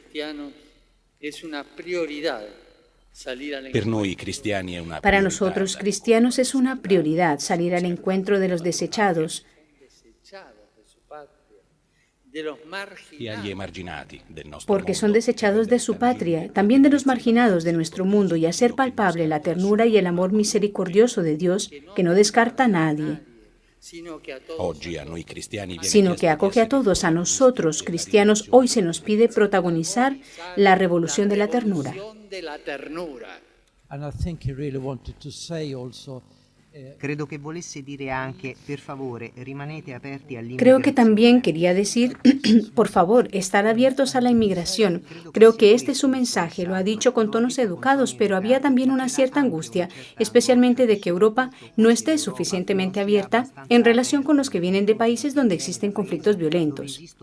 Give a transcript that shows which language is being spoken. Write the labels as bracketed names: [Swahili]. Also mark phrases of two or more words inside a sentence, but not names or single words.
[Spanish] Para nosotros cristianos es una prioridad salir al encuentro de los desechados, porque son desechados de su patria, también de los marginados de nuestro mundo, y hacer palpable la ternura y el amor misericordioso de Dios, que no descarta a nadie, sino que acoge a todos. A nosotros, cristianos, hoy se nos pide protagonizar la revolución de la ternura. [Italian] Credo que volesse dire anche, per favore, rimanete aperti all'immigrazione. [Spanish] Creo que también quería decir, por favor, estar abiertos a la inmigración. Creo que este es su mensaje, lo ha dicho con tonos educados, pero había también una cierta angustia, especialmente de que Europa no esté suficientemente abierta en relación con los que vienen de países donde existen conflictos violentos.